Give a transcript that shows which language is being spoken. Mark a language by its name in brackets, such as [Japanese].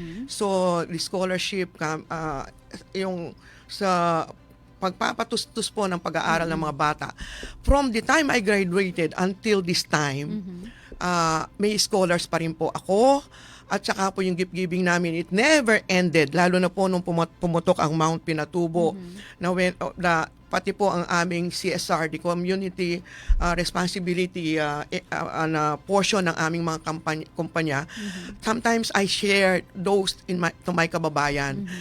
[Filipino] So, the scholarship, yung sa pagpapatustos po ng pag-aaral ng mga bata. [English] From the time I graduated until this time, [Filipino] may scholars pa rin po ako. At saka po yung [English] gift giving namin, it never ended. [Filipino] Lalo na po nung pumutok ang Mount Pinatubo, na pati po ang aming CSR, [English] the community responsibility [Filipino] na portion ng aming mga kumpanya. [English] Sometimes I share those to my kababayan.